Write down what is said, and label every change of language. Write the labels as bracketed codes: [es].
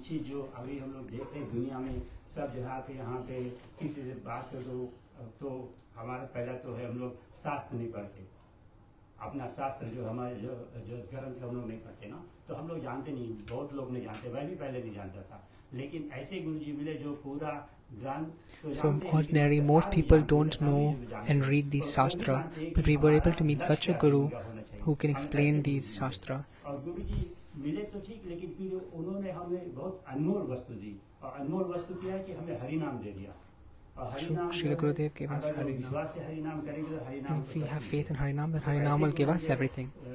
[hi] जो अभी हम लोग देख रहे हैं दुनिया में सब जगह पे यहाँ पे किसी से बात कर दो तो हमारा पहला तो है हम लोग शास्त्र नहीं पढ़ते. अपना शास्त्र जो हमारे जो ग्रंथ हम लोग नहीं पढ़ते ना, तो हम लोग जानते नहीं, बहुत लोग नहीं जानते, मैं भी पहले नहीं जानता था. लेकिन ऐसे गुरु जी मिले जो पूरा ग्रंथ. [en] So ordinary, most people don't know and read these Shastra, but we were able to meet such a Guru who can explain these Shastra. [hi] और गुरु जी मिले तो ठीक, लेकिन फिर उन्होंने हमें बहुत अनमोल वस्तु दी. और अनमोल वस्तु क्या है कि हमें हरि नाम दे दिया. [en] Srila Gurudev gave us Hari Nam. If we have faith in Hari Nam, then Hari Nam will give us everything.